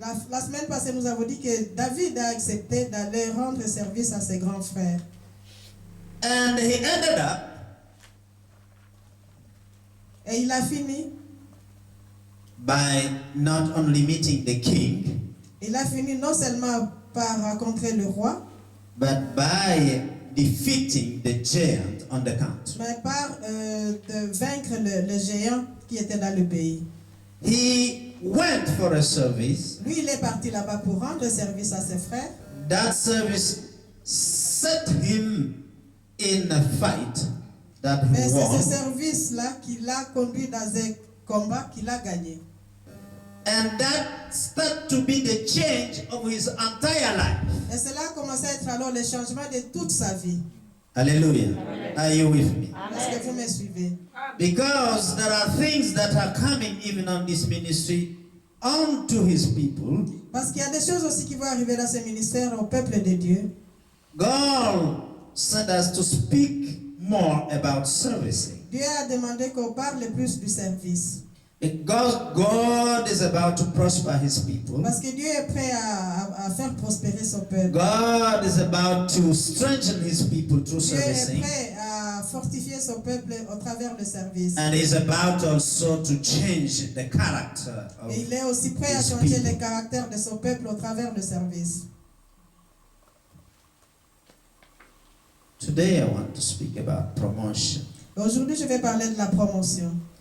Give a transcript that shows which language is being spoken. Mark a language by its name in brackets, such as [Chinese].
[French] La semaine passée, nous avons dit que David a accepté d'aller rendre service à ses grands frères. [English] And he ended up [French] Et il a fini. [English] By not only meeting the king, [French] Il a fini non seulement par rencontrer le roi, [English] but by defeating the giant on the country. [French] mais par de vaincre le géant qui était dans le pays. [English] He went for a service. [French] Lui, il est parti là-bas pour rendre service à ses frères. [English] That service set him in a fight that [French] Mais [English] he [French] c'est ce [English] won. [French] service-là qui l'a conduit dans un combat qu'il a gagné. [English] And that started to be the change of his entire life. [French] Et cela a commencé à être alors le changement de toute sa vie. [English] Hallelujah. Are you with me? [French] Est-ce que vous me suivez? [English] Because there are things that are coming even on this ministry onto his people. [French] Parce qu'il y a des choses aussi qui vont arriver dans ce ministère au peuple de Dieu. [English] God sent us to speak more about servicing. [French] Dieu a demandé qu'on parle plus du service. [English] Because God is about to prosper his people. [French] Parce que Dieu est prêt à faire prospérer son peuple. [English] God is about to strengthen his people through [French] Dieu est [English] servicing. [French] prêt à fortifier son peuple au travers le service. [English] And he's about also to change the character of [French] Et il est aussi prêt à [English] his [French] changer [English] people. [French] le caractère de son peuple au travers le service. [English] Today I want to speak about promotion. [French] Aujourd'hui, je vais parler de la promotion.